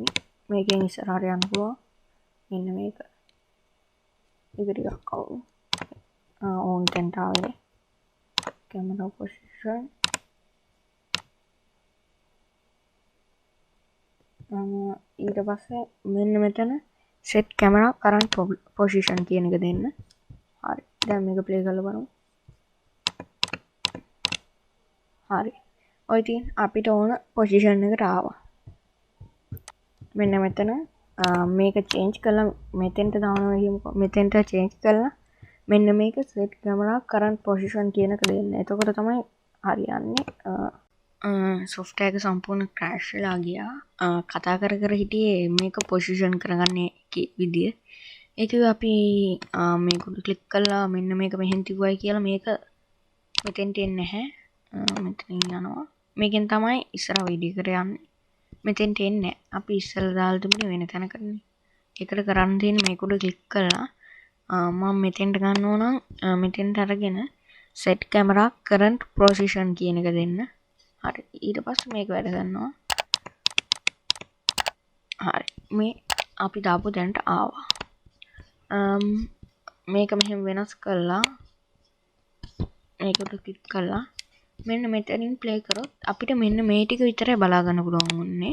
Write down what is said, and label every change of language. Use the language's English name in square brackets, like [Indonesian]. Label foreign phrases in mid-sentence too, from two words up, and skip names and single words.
[Sinhala] මේකෙන් ඉස්සරහට යන්න පුළුවන්. මෙන්න මේක. ඒක ටිකක් අවුල්. ඕන් තැන්ට ආවේ. [English] camera position. [Sinhala] ඊට පස්සේ මෙන්න මෙතන [English] set camera current position [Sinhala] කියන එක දෙන්න. හරි. දැන් මේක ප්ලේ කරලා බලමු. හරි. ඔය ඉතින් අපිට ඕන පොසිෂන් එකට ආවා. මෙන්න මෙතන මේක change කරලා මෙතෙන්ට දානවා කියමුකෝ. මෙතෙන්ට change කරලා මෙන්න මේක [English] set camera current position [Sinhala] කියන එක දෙන්න. එතකොට තමයි හරියන්නේ. software එක සම්පූර්ණ crash වෙලා ගියා. කතා කර කර හිටියේ මේක position කරගන්නේ විදිය. ඒක අපි මේක ක්ලික් කළා මෙන්න මේක මෙහෙන් තිබුවයි කියලා මේක මෙතෙන්ට එන්නේ නැහැ. මෙතනින් යනවා. මේකෙන් තමයි ඉස්සරහ වීඩියෝ එකට යන්නේ. මෙතෙන්ට එන්නේ අපි ඉස්සෙල්ලා දාලා තිබුණේ වෙන තැනකනේ. ඒකට කරන්න තියෙන්නේ මේක උඩ ක්ලික් කරලා මම මෙතෙන්ට ගන්න ඕන නම් මෙතෙන්ට අරගෙන [English] set camera current position [Sinhala] කියන එක දෙන්න. හරි. ඊට පස්සේ මේක වැඩ කරනවා. හරි. මේ අපි දාපු තැනට ආවා. මේක මෙහෙම වෙනස් කරලා මේකට ක්ලික් කරලා මෙන්න මෙතනින් ප්ලේ කරොත් අපිට මෙන්න මේ ටික විතරයි බලා ගන්න පුළුවන් වුන්නේ.